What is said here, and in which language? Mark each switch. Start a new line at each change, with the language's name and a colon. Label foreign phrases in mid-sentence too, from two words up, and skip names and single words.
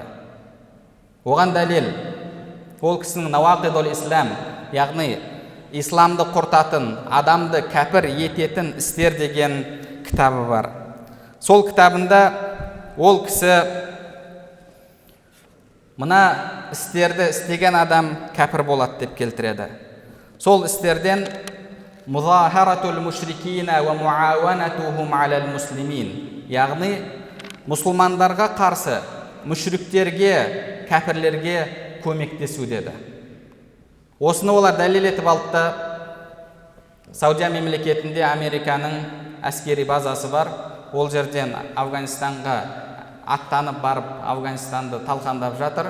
Kazakh: Оған дәлел ол кісінің Науақидул Ислам, яғни исламды құртатын, адамды кәпір ететін істер деген кітабы бар. Сол кітабында ол кісі мына істерді істеген адам кәпір болады деп келтіреді. Сол істерден
Arabic: مظاهرة المشركين ومعاونتهم على المسلمين,
Kazakh: яғни мұсылмандарға қарсы мүшриктерге, кәпірлерге көмектесу деді. Осыны олар дәлел етіп алды да, Саудия мемлекетінде Американың әскери базасы бар. Ол жерден Афганистанға аттанып барып, Афганистанды талқандап жатыр.